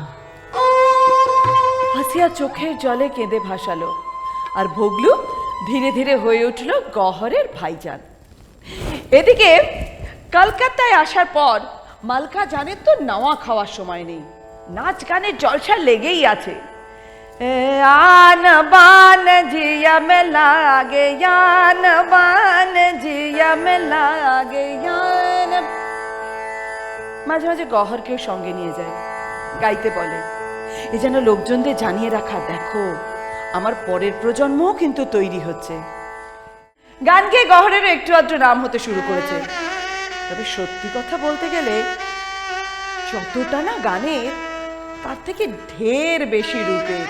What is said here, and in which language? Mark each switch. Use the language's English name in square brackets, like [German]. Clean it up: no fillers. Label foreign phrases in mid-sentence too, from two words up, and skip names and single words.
[Bangla] হাসিয়া চোখের জলে কেঁদে ভাসালো, আর ভগলু ধীরে ধীরে হয়ে উঠল গহরের ভাইজান। এদিকে কলকাতায় আসার পর মালকাজানের তো নাওয়া খাওয়ার সময় নেই, নাচ গানের জলসা লেগেই আছে। [Hindi] आन बान जिया में लागे, यान बान जिया में लागे यान। [Bangla] মাঝে মাঝে গহরকেও সঙ্গে নিয়ে যায়, গাইতে বলে। এ যেন লোকজনদের জানিয়ে রাখা, দেখো আমার পরের প্রজন্মও কিন্তু তৈরি হচ্ছে। গান গেয়ে গহরেরও একটু আধটু নাম হতে শুরু করেছে। তবে সত্যি কথা বলতে গেলে যতটা না গানের, তার থেকে ঢের বেশি রূপের।